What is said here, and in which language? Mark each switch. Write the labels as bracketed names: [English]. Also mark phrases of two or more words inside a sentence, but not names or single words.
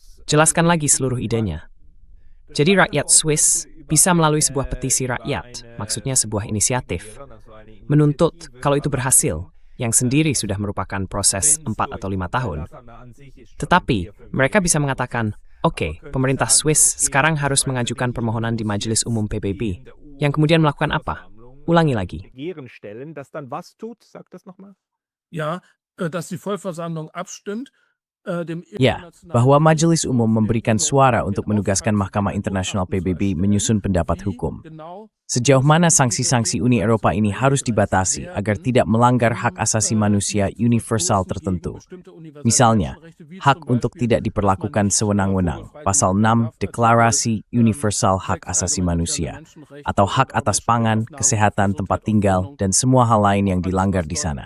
[Indonesian] Jelaskan lagi seluruh idenya. Jadi rakyat Swiss bisa melalui sebuah petisi rakyat, maksudnya sebuah inisiatif, menuntut kalau itu berhasil, yang sendiri sudah merupakan proses 4 atau 5 tahun. Tetapi, mereka bisa mengatakan, oke, pemerintah Swiss sekarang harus mengajukan permohonan di Majelis Umum PBB, yang kemudian melakukan apa? Ulangi lagi. [German] Ja, dass die Vollversammlung abstimmt. [Indonesian] Ya, bahwa Majelis Umum memberikan suara untuk menugaskan Mahkamah Internasional PBB menyusun pendapat hukum. Sejauh mana sanksi-sanksi Uni Eropa ini harus dibatasi agar tidak melanggar hak asasi manusia universal tertentu. Misalnya, hak untuk tidak diperlakukan sewenang-wenang, pasal 6 Deklarasi Universal Hak Asasi Manusia, atau hak atas pangan, kesehatan, tempat tinggal, dan semua hal lain yang dilanggar di sana.